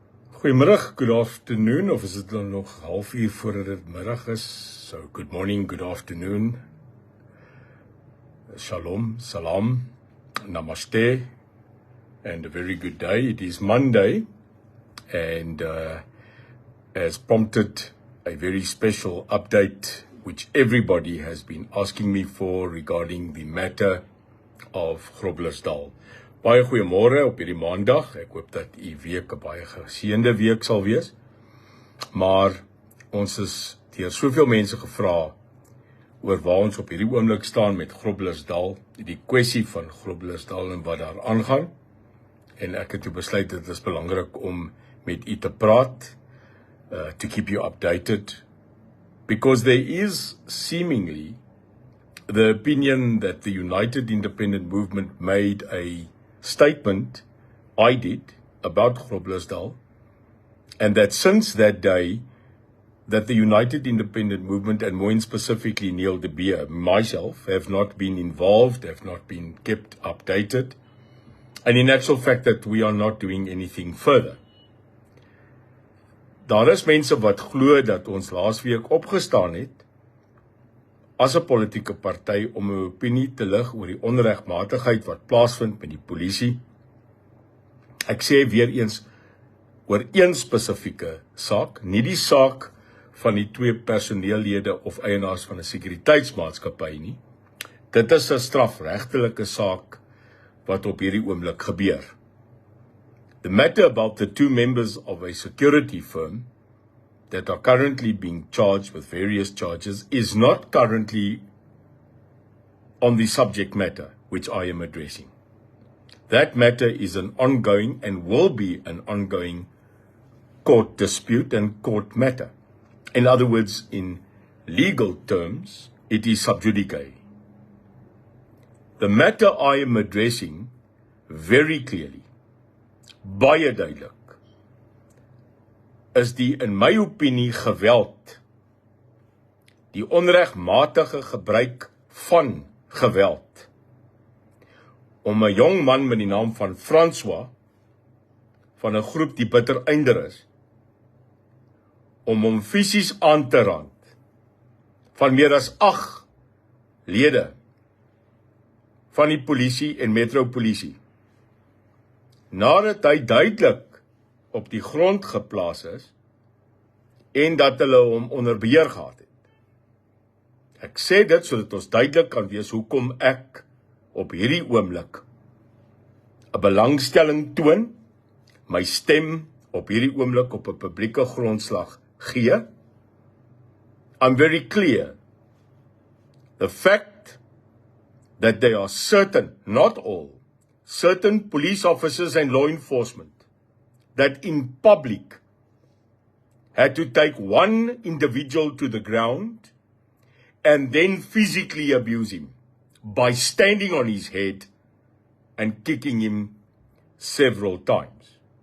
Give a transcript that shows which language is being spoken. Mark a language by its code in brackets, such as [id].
[nl] Goedemiddag, [en] good afternoon, [nl] of is het dan nog half uur voordat het middag is? [en] So, good morning, good afternoon, shalom, salam, namaste, and a very good day. It is Monday, and has prompted a very special update, which everybody has been asking me for regarding the matter of Groblersdal. [af] Baie goeiemôre op hierdie maandag. Ek hoop dat u week 'n baie geseënde week sal wees. Maar ons is deur soveel mense gevra oor waar ons op hierdie oomblik staan met Groblersdal, die kwessie van Groblersdal en wat daar aangaan. En ek het toe besluit dit is belangrik om met u te praat, [en] to keep you updated, because there is seemingly the opinion that the United Independent Movement made a statement, I did, about Groblersdal, and that since that day, that the United Independent Movement, and more specifically Neil de Beer, myself, have not been involved, have not been kept updated, and in actual fact that we are not doing anything further. [af] Daar is mense wat glo dat ons laasweek opgestaan het as 'n politieke party om 'n opinie te lig oor die onregmatigheid wat plaasvind met die polisie. Ek sê weer eens oor een spesifieke saak, nie die saak van die twee personeellede of eienaars van 'n sekuriteitsmaatskappy nie. Dit is 'n strafregtelike saak wat op hierdie oomblik gebeur. [en] The matter about the two members of a security firm that are currently being charged with various charges is not currently on the subject matter which I am addressing. That matter is an ongoing and will be an ongoing court dispute and court matter. In other words, in legal terms, it is sub judice. The matter I am addressing very clearly, [af] baie duidelik, is die, in my opinie, geweld, die onregmatige gebruik van geweld, om 'n jong man met die naam van François, van 'n groep die bitter einder is, om hom fisies aan te rand, van meer as 8 lede, van die polisie en metropolisie, nadat hy duidelik op die grond geplaas is, en dat hulle hom onder beheer gehad het. Ek sê dit sodat ons duidelik kan wees hoekom ek op hierdie oomblik 'n belangstelling toon, my stem op hierdie oomblik op 'n publieke grondslag gee. [en] I'm very clear. The fact that they are certain, not all, certain police officers and law enforcement that in public had to take one individual to the ground and then physically abuse him by standing on his head and kicking him several times.